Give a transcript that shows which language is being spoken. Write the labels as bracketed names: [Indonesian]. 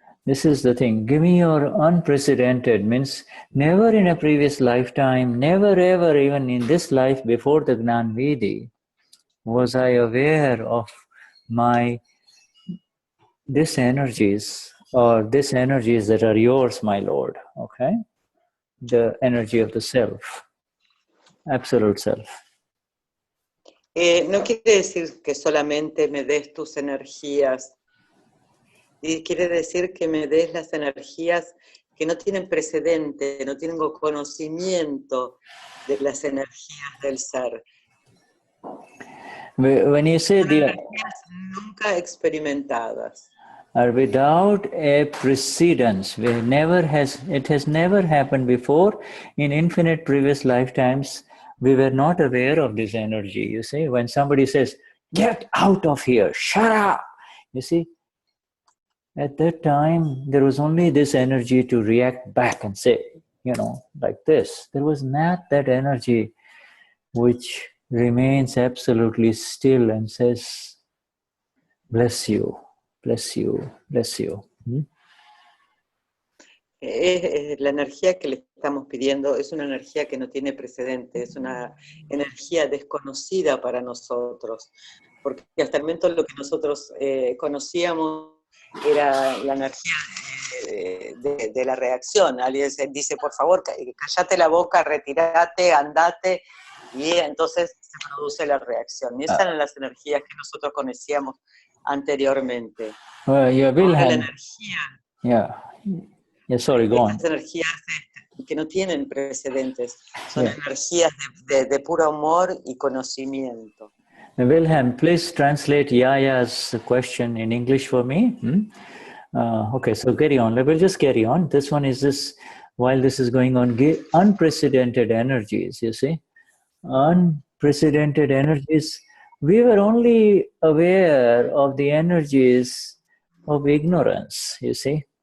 [English] This is the thing. Give me your unprecedented, means never in a previous lifetime, never ever even in this life before the Gnani Vidhi, was I aware of these energies, or these energies that are yours, my Lord, okay? The energy of the self, absolute self. [Spanish] No quiere decir que solamente me des tus energías, y quiere decir que me des las energías que no tienen precedente, no tengo conocimiento de las energías del ser. [English] When you say the [Spanish] Energías nunca experimentadas. [English] are without a precedence, it has never happened before in infinite previous lifetimes. We were not aware of this energy. You see, when somebody says, "Get out of here, shut up," you see, at that time there was only this energy to react back and say, like this. There was not that energy which remains absolutely still and says, "Bless you, bless you, bless you." [Spanish] La energía que le estamos pidiendo es una energía que no tiene precedente, es una energía desconocida para nosotros, porque hasta el momento lo que nosotros conocíamos era la energía de la reacción. Alguien dice, por favor, cállate la boca, retírate, andate, y entonces se produce la reacción. Y esas eran las energías que nosotros conocíamos anteriormente. [English] Well, yeah, [Spanish] Ahora la energía... [English] Yeah, sorry, go on. [Spanish] Estas energías que no tienen precedentes, son energías de puro amor y conocimiento. [English] Wilhelm, please translate Yaya's question in English for me. Okay, so carry on. We'll just carry on. This one is this, while this is going on, unprecedented energies, you see. Unprecedented energies. We were only aware of the energies of ignorance, you see.